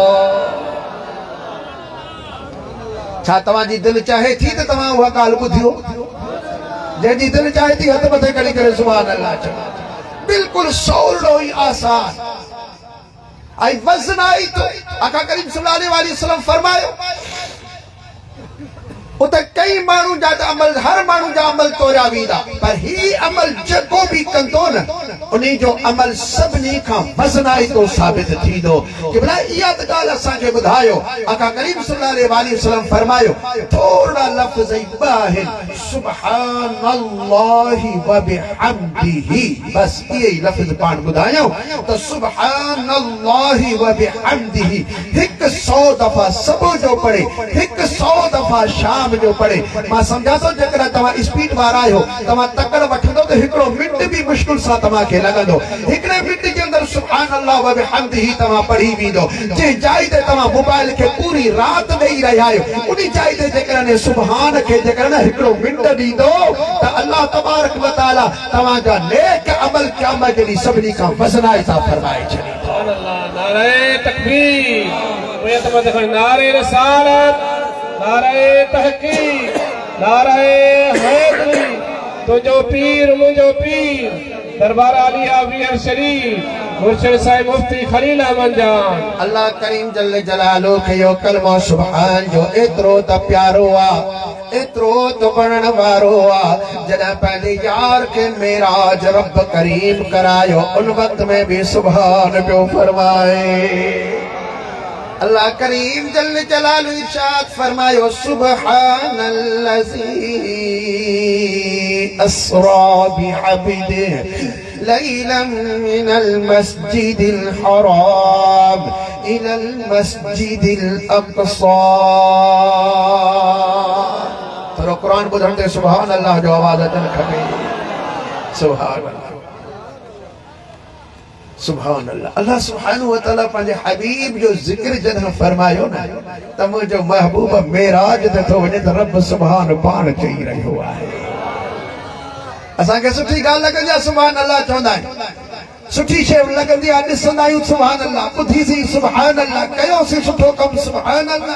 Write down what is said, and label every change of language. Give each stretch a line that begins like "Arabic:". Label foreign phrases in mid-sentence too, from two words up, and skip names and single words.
Sindhi: छा तव्हांजी दिलि चाहे थी त तव्हां उहा ॻाल्हि ॿुधियो जंहिंजी दिलि चाहे थी हथ मथे खणी करे
Arabic: سبحان الله
Sindhi: चओ बिल्कुलु सवलो ई आसान ऐं वज़नाई तो आका करीम
Arabic: صلى الله عليه وسلم
Sindhi: फरमायो उते कई माण्हू जा अमल हर माण्हू जा अमल तोरिया वेंदा पर ही अमल जेको भी कंदो न उन्हीं जो अमल सभिनी खां वज़नाई तो साबित थींदो कि भला इहा त ॻाल्हि असांखे ॿुधायो आका करीम
Arabic: صلى الله عليه وسلم
Sindhi: फरमायो थोरा लफ़्ज़ ई ॿ आहिनि
Arabic: سبحان الله وبحمده
Sindhi: बस इहे ई लफ़्ज़ पाण ॿुधायूं त
Arabic: سبحان الله وبحمده
Sindhi: 100 दफ़ा सुबुह जो पढ़े 100 दफ़ा शाम जो पढ़े मां समझा तो जेकर तव्हां स्पीड वारा आहियो तव्हां तकड़ वठंदो त हिकिड़ो मिंट भी मुश्किल सां तव्हांखे लॻंदो हिकिड़े मिंट जे अंदर
Arabic: سبحان الله وبحمده
Sindhi: तव्हां पढ़ी वेंदो जंहिं जाइ ते तव्हां मोबाइल खे पूरी राति ॾेई रहिया आहियो उन जाइ ते जेकर सुभान खे जेकर हिकिड़ो मिंट ॾींदो त
Arabic: الله تبارك وتعالى
Sindhi: तव्हांजा नेक अमल क़यामत जे ॾींहुं सभिनी खां वज़नाई था फरमाए छॾींदो। नारे तकबीर नारे रिसालत नारे तहकीक नारे हैदरी तुझो पीर मुझो पीर दरबार आली आवियर शरीफ मुर्शिद साहिब मुफ्ती खलील अहमद जान अल्लाह करीम
Arabic: جل جلاله
Sindhi: के यो कलमो सुभान जो एतरो त प्यारो आ एतरो तो पढ़ण वारो आ जॾहिं पंहिंजे यार के मेराज रब करीम करायो उन वक्त में भी सुभान पियो फरमाए अल्लाह करीम
Arabic: جل جلاله
Sindhi: इरशाद फरमायो
Arabic: سبحان الذي أسرى بعبده ليلا من المسجد الحرام إلى المسجد الأقصى.
Sindhi: थोरो कुरान ॿुधंदे
Arabic: سبحان الله
Sindhi: जो आवाज़ अचणु खपे।
Arabic: سبحان الله سبحان الله. الله سبحانه وتعالى
Sindhi: पंहिंजे हबीब जो ज़िक्र जॾहिं फरमायो न त मुंहिंजो महबूब मेराज ते थो वञे त रब सुभान पाण चई रहियो आहे। असांखे सुठी ॻाल्हि लॻंदी आहे
Arabic: سبحان الله
Sindhi: चवंदा आहियूं, सुठी शइ लॻंदी आहे ॾिसंदा आहियूं
Arabic: سبحان الله,
Sindhi: ॿुधीसीं
Arabic: سبحان الله,
Sindhi: कयोसीं सुठो कमु
Arabic: سبحان الله.